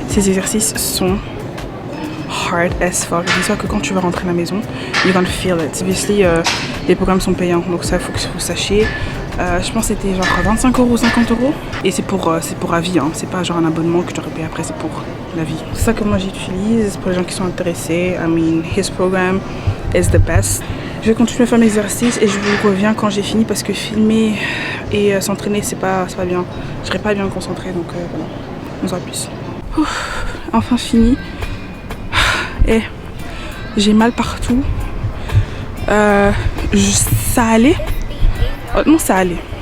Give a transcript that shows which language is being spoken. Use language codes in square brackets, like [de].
[fr] Ces exercices sont [en] hard as fuck. [fr] Dis-toi que quand tu vas rentrer à la maison, [en] you're gonna feel it. [fr] Obviously, les programmes sont payants, donc ça faut que vous sachiez. Je pense que c'était genre 25 € ou 50 €. Et c'est pour à vie, hein. C'est pas genre un abonnement que je dois payer après, c'est pour la vie. C'est ça que moi j'utilise pour les gens qui sont intéressés. [en] I mean, his program is the best. [fr] Je vais continuer à faire mes exercices et je vous reviens quand j'ai fini parce que filmer et s'entraîner c'est pas bien. Je serai pas bien concentrée, donc voilà. On se voit plus. Ouf, enfin fini. Et j'ai mal partout. Ça allait. Non, ça allait.